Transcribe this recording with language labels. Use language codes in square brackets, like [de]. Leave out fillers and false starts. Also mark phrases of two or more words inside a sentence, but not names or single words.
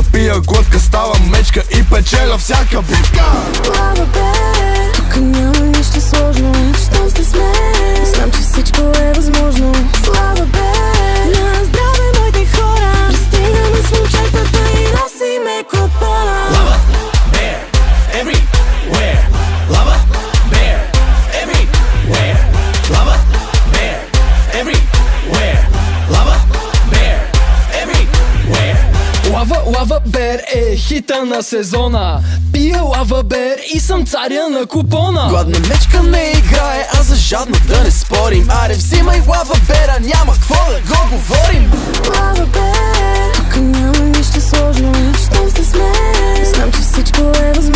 [bg] Пия глътка, става мечка и печеля всяка битка. Лава бер, тук няма нищо сложно. Щом сте с мен, знам, че всичко е възможно. Слава бер, на здраве моите хора. Пристигаме с момчетата и носиме купона. [en] Lava bear everywhere. Lava bear everywhere. Lava bear everywhere. Lava bear everywhere. [bg] Лава бер е хита на сезона. Пия лава бер и съм царя на купона. Гладна мечка не играе, а за жадно да не спорим. Аре взимай лава бера, няма какво да го говорим. Лава бер, тук няма нищо сложно. Щом сте с мен, знам, че всичко е